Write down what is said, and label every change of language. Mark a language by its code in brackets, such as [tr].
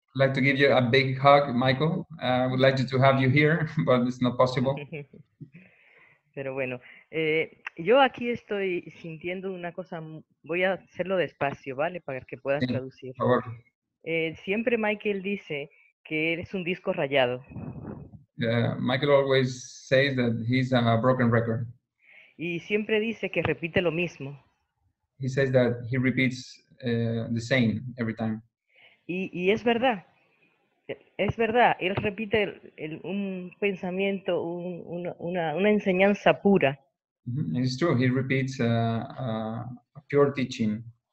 [en] I'd like to give you a big hug, Michael. I would like to have you here, but it's not possible. [es] Pero bueno, Yo aquí estoy sintiendo una cosa, voy a hacerlo despacio, ¿vale? Para que puedas Sí, traducir. por favor. Siempre Michael dice que eres un disco rayado. [en] Michael always says that he's a broken record. [es] Y siempre dice que repite lo mismo. [en] He says that he repeats the same every time. [es] Y es verdad. Es verdad, él repite un pensamiento, una enseñanza pura. [en] It's true, he repeats a pure teaching.